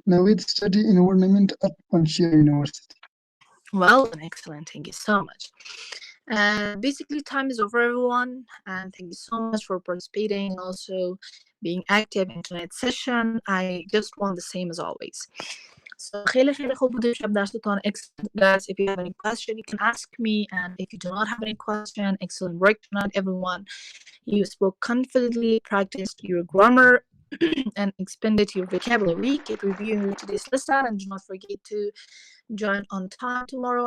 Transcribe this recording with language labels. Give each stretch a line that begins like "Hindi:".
English: Navid study environment at Panjshir University. Well done, excellent. Thank you so much. Basically, time is over, everyone. And thank you so much for participating and also being active in tonight's session. I just want the same as always.
Persian: So, خیلی خوب بوده شب درستان.
English: Excellent, guys. If you have any question, you can ask me. And if you do not have any question, excellent work tonight, everyone. You spoke confidently, practiced your grammar, and expanded your vocabulary. Keep reviewing today's lesson and do not forget to join on time tomorrow.